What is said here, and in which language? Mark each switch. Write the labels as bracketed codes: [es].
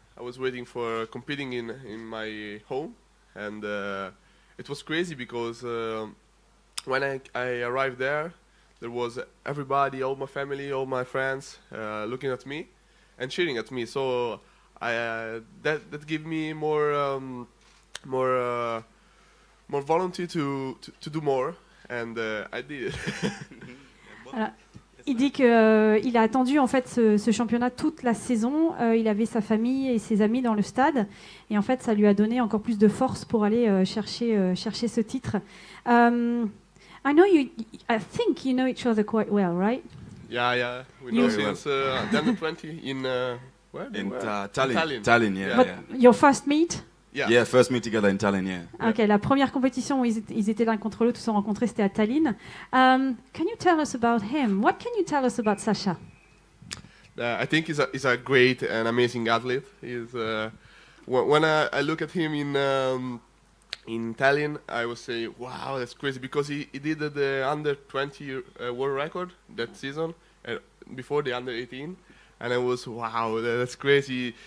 [en] I was waiting for competing in my home, and it was crazy because when I arrived there was everybody, all my family, all my friends looking at me and cheering at me. So that gave me more volunteer to do more, and I did it. [fr] Il dit qu'il a attendu en fait ce championnat toute la saison. Il avait sa famille et ses amis dans le stade, et en fait ça lui a donné encore plus de force pour aller chercher ce titre. [en] I know you. I think you know each other quite well, right? Yeah. We know since the under 20 in where? In where? Tallinn. Tallinn, yeah. But your first meet? Yeah, first meet together in Tallinn, yeah. [fr] Ok, la première compétition où ils étaient l'un contre l'autre, ils se sont rencontrés, c'était à Tallinn. [en] Can you tell us about him? What can you tell us about Sasha? I think he's a great and amazing athlete. He's when I look at him in Tallinn, I would say, wow, that's crazy, because he did the under 20 world record that season before the under 18, and I was, wow, that's crazy.